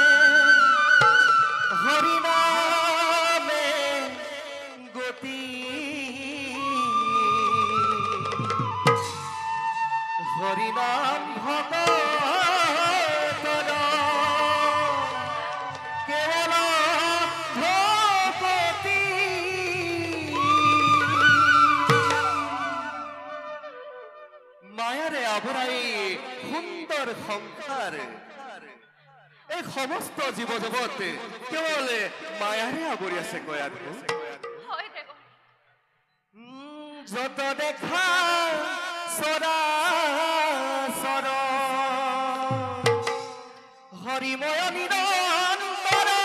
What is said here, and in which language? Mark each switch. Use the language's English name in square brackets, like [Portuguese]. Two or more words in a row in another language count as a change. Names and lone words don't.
[Assamese] হরি নামে গতি হরি নাম ভগতর কেবল ভগতি। মায়ারে আবরাই সুন্দর সংসার, এই সমস্ত জীৱ জগত কেৱল মায়াৰে আৱৰি আছে কয়াধু। হয় দেৱ, যত দেখা সৰাচৰ হৰিময় নিৰন্তৰ